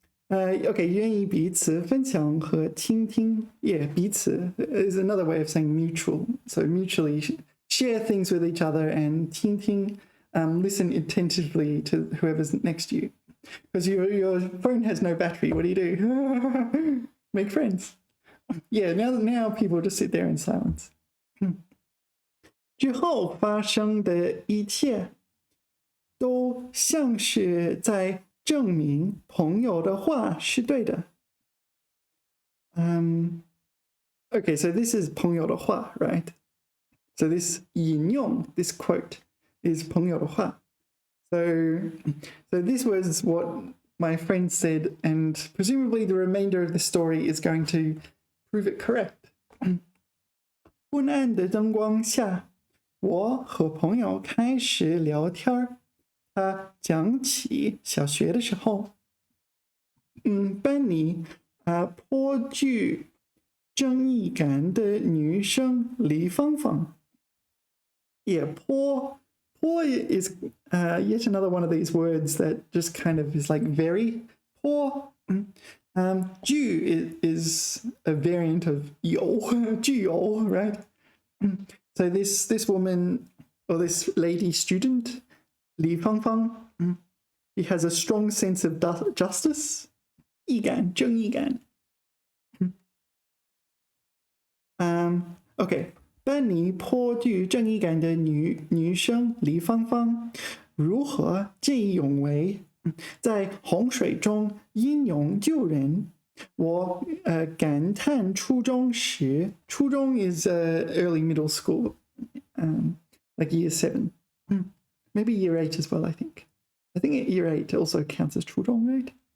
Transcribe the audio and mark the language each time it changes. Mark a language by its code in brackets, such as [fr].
[zh] Okay, 愿意彼此分享和倾听. [en] Yeah, 彼此 is another way of saying mutual. So mutually share things with each other, and 倾听, listen attentively to whoever's next to you. Because your phone has no battery. What do? Make friends. Yeah, now people just sit there in silence. [zh] 之后发生的一切都像是在证明朋友的话是对的。 [en] Okay, so this is 朋友的话, right? So this 引用, this quote, is 朋友的话. So this was what my friend said, and presumably the remainder of the story is going to prove it correct. [zh] 昏暗的灯光下，我和朋友开始聊天。他讲起小学的时候，班里颇具正义感的女生李芳芳。 [en] Yeah, 颇 is yet another one of these words that just kind of is like very. 颇 Ju is a variant of 有 具有, right? So this woman, or this lady student, Li Fangfang, he has a strong sense of justice. [zh] 义感, 正义感. Okay, 班里颇具正义感的女生李芳芳如何见义勇为在洪水中英勇救人。我感叹初中时， [en] 初中 is early middle school, like year 7, maybe year 8 as well. I think year 8 also counts as 初中, right?